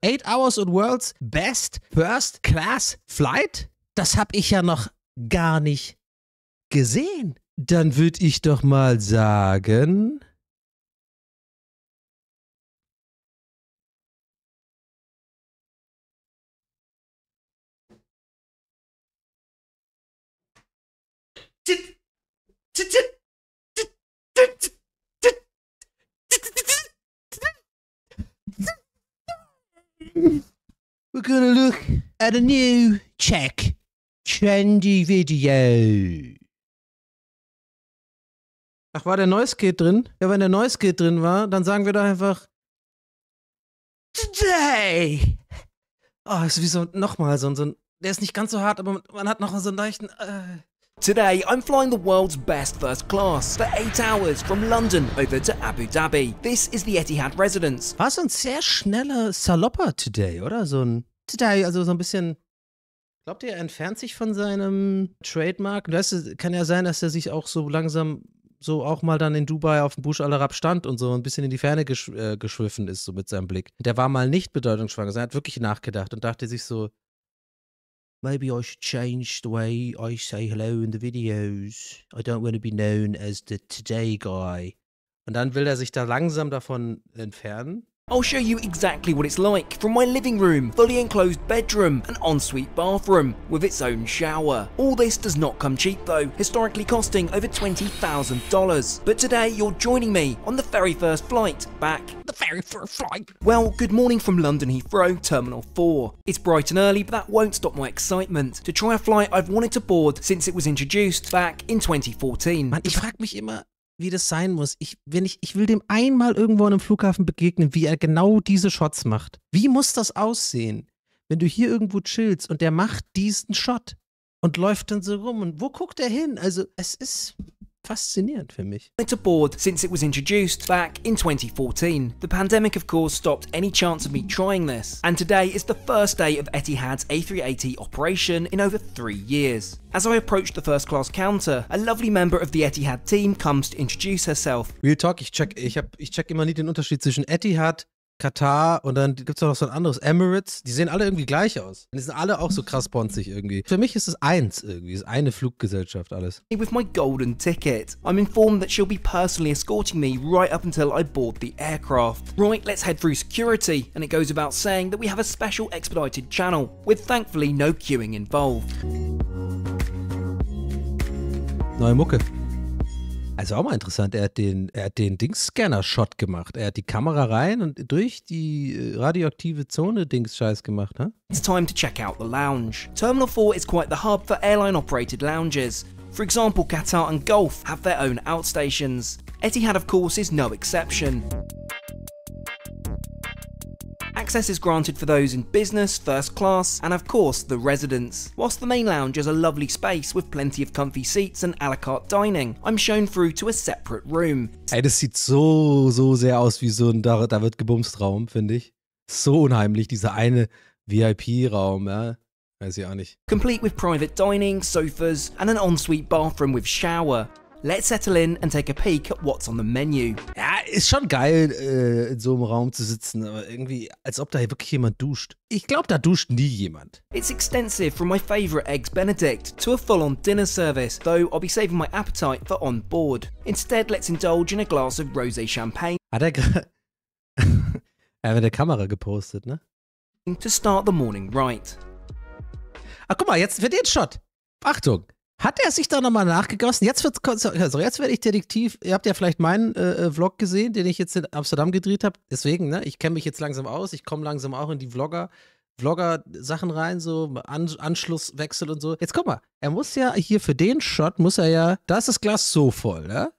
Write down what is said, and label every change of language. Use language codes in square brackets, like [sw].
[en] 8 hours on world's best first class flight? [de] Das hab ich ja noch gar nicht gesehen. Dann würde ich doch mal sagen... [en] We're gonna look at a new trendy video. [de] Ach, war der Noise Gate drin? Ja, wenn der Noise Gate drin war, dann sagen wir doch einfach Today. Oh, ist wie so, nochmal so ein, der ist nicht ganz so hart, aber man hat noch so einen leichten, [en] Today, I'm flying the world's best first class for 8 hours from London over to Abu Dhabi. This is the Etihad residence. [de] War so ein sehr schneller Salopper Today, oder? So ein Today, also so ein bisschen. Glaubt ihr, er entfernt sich von seinem Trademark? Weißt du, kann ja sein, dass er sich auch so langsam so auch mal dann in Dubai auf dem Burj Al Arab stand und so ein bisschen in die Ferne geschwiffen ist, so mit seinem Blick. Der war mal nicht bedeutungsschwanger, er hat wirklich nachgedacht und dachte sich so, [en] maybe I should change the way I say hello in the videos. I don't want to be known as the Today guy. [de] Und dann will er sich da langsam davon entfernen. [en] I'll show you exactly what it's like from my living room, fully enclosed bedroom, and ensuite bathroom with its own shower. All this does not come cheap though, historically costing over $20,000. But today you're joining me on the very first flight back. The very first flight. Well, good morning from London Heathrow, Terminal 4. It's bright and early, but that won't stop my excitement to try a flight I've wanted to board since it was introduced back in 2014. [de] Mann, ich frag mich immer, wie das sein muss. Ich will dem einmal irgendwo an einem Flughafen begegnen, wie er genau diese Shots macht. Wie muss das aussehen, wenn du hier irgendwo chillst und der macht diesen Shot und läuft dann so rum und wo guckt er hin? Also es ist faszinierend für mich. [en] To board since it was introduced back in 2014. The pandemic of course stopped any chance of me trying this, and today is the first day of Etihad's A380 operation in over 3 years. As I approach the first class counter, a lovely member of the Etihad team comes to introduce herself. [de] Real Talk, ich check immer nie den Unterschied zwischen Etihad, Katar und dann gibt es noch so ein anderes, Emirates. Die sehen alle irgendwie gleich aus. Die sind alle auch so krass bonzig irgendwie. Für mich ist es eins irgendwie, ist eine Fluggesellschaft alles. [en] With my golden ticket, I'm informed that she'll be personally escorting me right up until I board the aircraft. Right, let's head through security, and it goes about saying that we have a special expedited channel, with thankfully no queuing involved. [de] Neue Mucke. Also auch mal interessant, er hat den Dings-Scanner-Shot gemacht. Er hat die Kamera rein und durch die radioaktive Zone Dings-Scheiß gemacht, ne? [en] It's time to check out the lounge. Terminal 4 is quite the hub for airline-operated lounges. For example, Qatar and Gulf have their own outstations. Etihad, of course, is no exception. Access is granted for those in business, first class, and of course the residents. Whilst the main lounge is a lovely space with plenty of comfy seats and a la carte dining, I'm shown through to a separate room. [de] Ey, das sieht so sehr aus wie so ein da wird gebumst Raum, finde ich. So unheimlich, dieser eine VIP-Raum, ja. Weiß ich auch nicht. [en] Complete with private dining, sofas, and an ensuite bathroom with shower. Let's settle in and take a peek at what's on the menu. [de] Ja, ist schon geil, in so einem Raum zu sitzen, aber irgendwie, als ob da wirklich jemand duscht. Ich glaube, da duscht nie jemand. [en] It's extensive from my favourite Eggs Benedict to a full-on dinner service, though I'll be saving my appetite for on board. Instead, let's indulge in a glass of rosé champagne. [de] Hat er gerade mit der Kamera gepostet, ne? [en] To start the morning right. [de] Ach, guck mal, jetzt wird den Shot. Achtung. Hat er sich da nochmal nachgegossen? Jetzt werde ich Detektiv. Ihr habt ja vielleicht meinen Vlog gesehen, den ich jetzt in Amsterdam gedreht habe. Deswegen, ne, ich kenne mich jetzt langsam aus. Ich komme langsam auch in die Vlogger-Sachen rein, so Anschlusswechsel und so. Jetzt guck mal, er muss ja hier für den Shot, da ist das Glas so voll, ne?